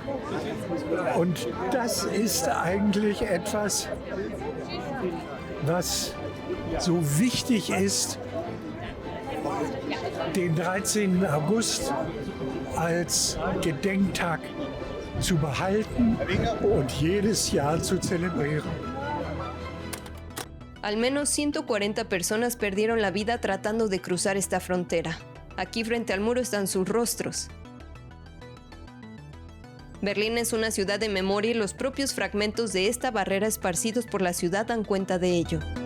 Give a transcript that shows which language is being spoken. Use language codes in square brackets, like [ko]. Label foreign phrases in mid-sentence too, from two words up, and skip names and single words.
[de] Und das ist eigentlich etwas, was so wichtig ist, den 13. August als Gedenktag zu behalten und jedes Jahr zu zelebrieren. [es] Al menos 140 personas perdieron la vida tratando de cruzar esta frontera. Aquí frente al muro están sus rostros. Berlín es una ciudad de memoria y los propios fragmentos de esta barrera esparcidos por la ciudad dan cuenta de ello.